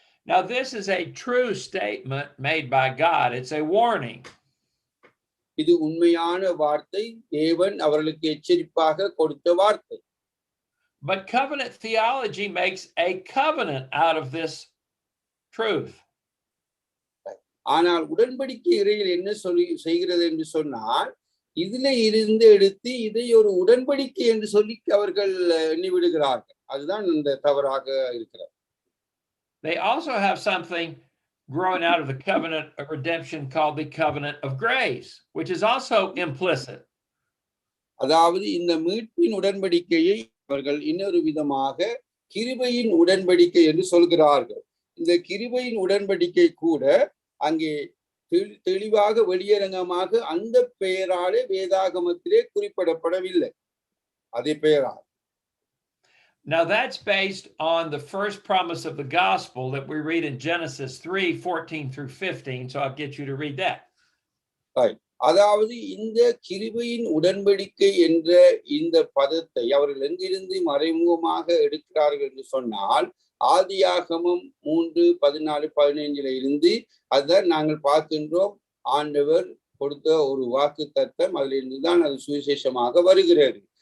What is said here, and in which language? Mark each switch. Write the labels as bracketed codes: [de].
[en] Now, this is a true statement made by God. It's a warning. [ta] இது உண்மையான வார்த்தை, தேவன் அவர்களுக்கு எச்சரிப்பாக கொடுத்த வார்த்தை. [en] But covenant theology makes a covenant out of this truth. [ta] ஆனால் உடன்படிக்கை இறையில் என்ன செய்கிறது என்று சொன்னால், இதுல இருந்து எடுத்து இதை ஒரு உடன்படிக்கை என்று சொல்லி அவர்கள் எண்ணிவிடுகிறார்கள். அதுதான் இந்த தவறாக இருக்கிறது. [en] They also have something growing out of the covenant of redemption called the covenant of grace, which is also implicit. [ta] அதாவது இந்த மீட்பின் உடன்படிக்கையை அவர்கள் இன்னொரு விதமாக கிருபையின் உடன்படிக்கை என்று சொல்கிறார்கள். இந்த கிருபையின் உடன்படிக்கை கூட அங்கே தெளிவாக வெளியரங்கமாக அந்த பெயராலே வேதாகமத்திலே குறிப்பிடப்படவில்லை, அதே பெயரால். [en] Now that's based on the first promise of the gospel that we read in Genesis 3:14 through 15. So I'll get you to read that. Right. [ta] அதாவது இந்த கிருபையின் உடன்படிக்கை என்ற இந்த பதத்தை அவர்கள் எங்கிருந்து மறைமுகமாக எடுக்கிறார்கள் என்று சொன்னால், ஆதியாகமம் 3:14-15 இருந்து அதான் நாங்கள் பார்க்கின்றோம். ஆண்டவர் கொடுத்த ஒரு வாக்கு தத்தம், அதிலிருந்து தான் அது சுவிசேஷமாக வருகிறது.